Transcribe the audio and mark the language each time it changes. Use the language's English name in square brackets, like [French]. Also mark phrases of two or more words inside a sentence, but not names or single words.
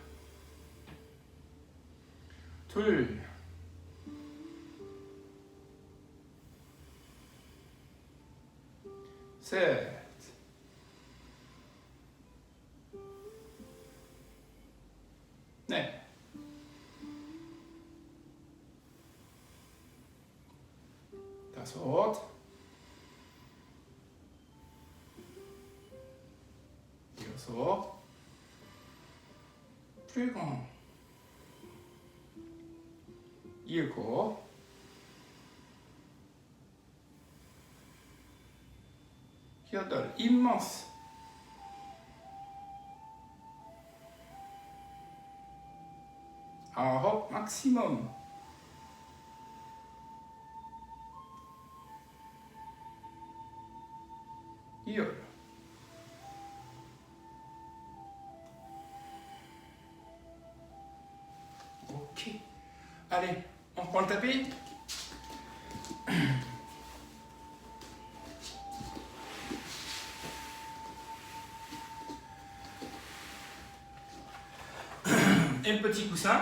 [Korean] 둘, 셋, 넷, 다섯, 여섯, [French] plus grand, [Korean] 일곱, 여덟, immense, 아홉, maximum, 열. [French] Ok. Allez, on reprend le tapis. Et le petit coussin.